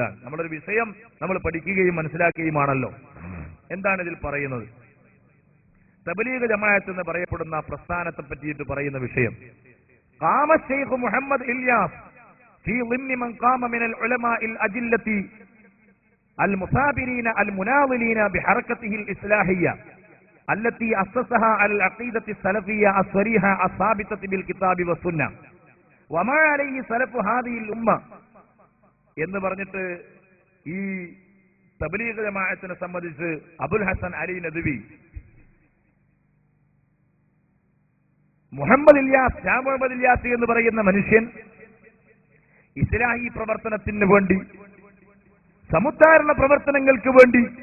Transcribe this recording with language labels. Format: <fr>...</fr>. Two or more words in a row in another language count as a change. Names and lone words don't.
<ml>നമ്മളൊരു വിഷയം നമ്മൾ പഠിക്കുകയും മനസ്സിലാക്കുകയുമാണല്ലോ. എന്താണ് ഇതിൽ പറയുന്നത്? തബ്ലീഗ് ജമാഅത്ത് എന്ന് പറയപ്പെടുന്ന പ്രസ്ഥാനത്തെ പറ്റിയിട്ട് പറയുന്ന വിഷയം,</ml> <ar>قام شيخ محمد إلياس في ضمن من قام من العلماء الأجلة المثابرين المناضلين بحركته الإصلاحية التي أسسها على العقيدة السلفية الصريحة الثابتة بالكتاب والسنة وما عليه سلف هذه الأمة</ar> <ml>എന്ന് പറഞ്ഞിട്ട് ഈ തബ്ലീഗ് ജമാഅത്തിനെ സംബന്ധിച്ച് അബുൽ ഹസൻ അലി നദ്വി മുഹമ്മദ് ഇല്യാസ്, ഷാ മുഹമ്മദ് ഇല്യാസ് എന്ന് പറയുന്ന മനുഷ്യൻ ഇസ്ലാഹി പ്രവർത്തനത്തിന് വേണ്ടി, സമുദ്ധാരണ പ്രവർത്തനങ്ങൾക്ക് വേണ്ടി</ml>